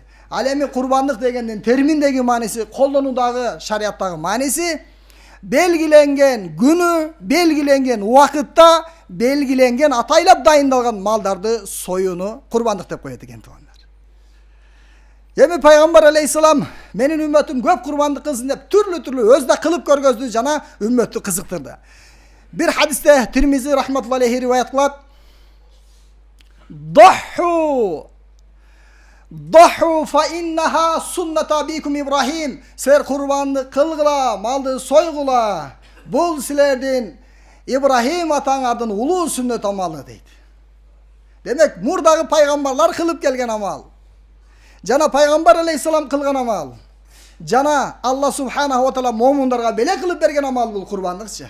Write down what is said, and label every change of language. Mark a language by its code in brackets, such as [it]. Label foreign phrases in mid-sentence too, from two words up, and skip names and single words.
[ky] Ал эми курбандык дегендин терминдеги мааниси, колдонуудагы шариаттагы мааниси белгиленген күнү, белгиленген убакытта, белгиленген атайлап дайындалган малдарды союуну курбандык деп коет экен туугандар. Эми пайгамбар алейхиссалам менин үммөтүм көп курбандык кылсын деп түрлүү өзү да кылып көргөздү жана үммөттү кызыктырды. Бир хадисте Тирмизи [ar] رحمة الله عليه [ky] риваят кылат: [ar] "ضحوا فإنها سنة أبيكم [ky] Ибрахим." Силер курбандык кылгыла, малды сойгула. Бул силердин Ибрахим атаңардын улуу сүннөт амалы дейт. Демек, мурдагы пайгамбарлар кылып келген амал. Жана пайгамбар алейхиссалам кылган амал. Жана Алла [ar] سبحانه وتعالى [ky] момундарга беле кылып берген амал бул курбандыкчы.